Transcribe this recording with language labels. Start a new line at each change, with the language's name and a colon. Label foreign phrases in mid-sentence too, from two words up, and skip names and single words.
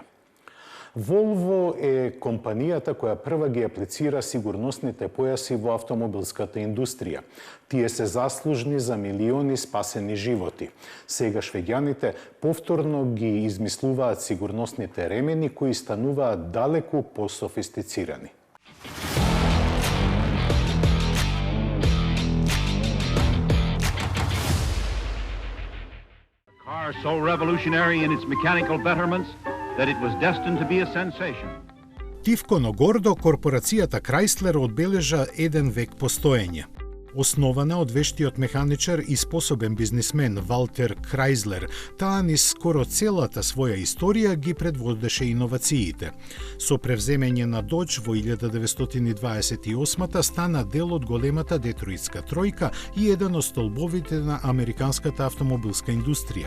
Macedonian: Volvo е компанијата која прва ги аплицира сигурносните појаси во автомобилската индустрија. Тие се заслужни за милиони спасени животи. Сега швеѓаните повторно ги измислуваат сигурносните ремени кои стануваат далеку пософистицирани.
English: A car so revolutionary in its mechanical betterments that it was destined to be a sensation.
Macedonian: Тивко, но гордо, корпорацијата Крајслер одбележа еден век постоење. Основана од вештиот механичар и способен бизнисмен Валтер Крајслер, таа низ скоро целата своја историја ги предводеше иновациите. Со превземење на Dodge во 1928 стана дел од големата Детроитска тројка и еден од столбовите на американската автомобилска индустрија.